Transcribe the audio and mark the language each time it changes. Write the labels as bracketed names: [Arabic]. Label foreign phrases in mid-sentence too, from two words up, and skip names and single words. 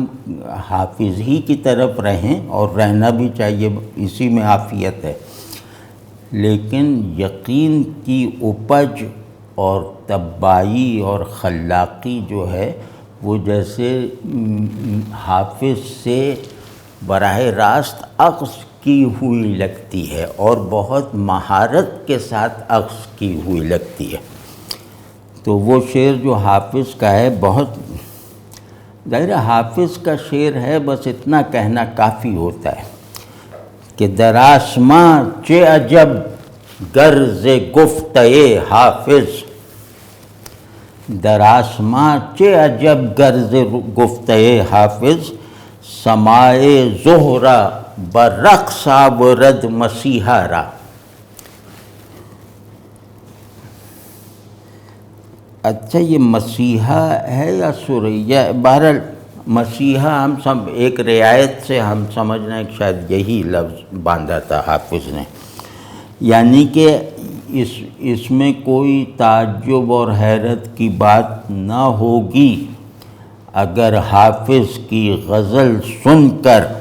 [Urdu] حافظ ہی کی طرف رہیں، اور رہنا بھی چاہیے، اسی میں عافیت ہے، لیکن یقین کی اپج اور طباعی اور خلاقی جو ہے وہ جیسے حافظ سے براہ راست اخذ کی ہوئی لگتی ہے، اور بہت مہارت کے ساتھ اخذ کی ہوئی لگتی ہے۔ تو وہ شعر جو حافظ کا ہے، بہت ظاہر حافظ کا شعر ہے، بس اتنا کہنا کافی ہوتا ہے کہ [Persian] در آسماں چه عجب گرز گفتۂ حافظ، در آسماں چه عجب گرز گفتۂ حافظ، سماع زہرہ برقص آورد مسیحا را۔ [Urdu] اچھا یہ مسیحا ہے یا سریہ؟ بہرحال مسیحا ہم سب ایک رعایت سے ہم سمجھنا ہے کہ شاید یہی لفظ باندھا تھا حافظ نے، یعنی کہ اس میں کوئی تعجب اور حیرت کی بات نہ ہوگی اگر حافظ کی غزل سن کر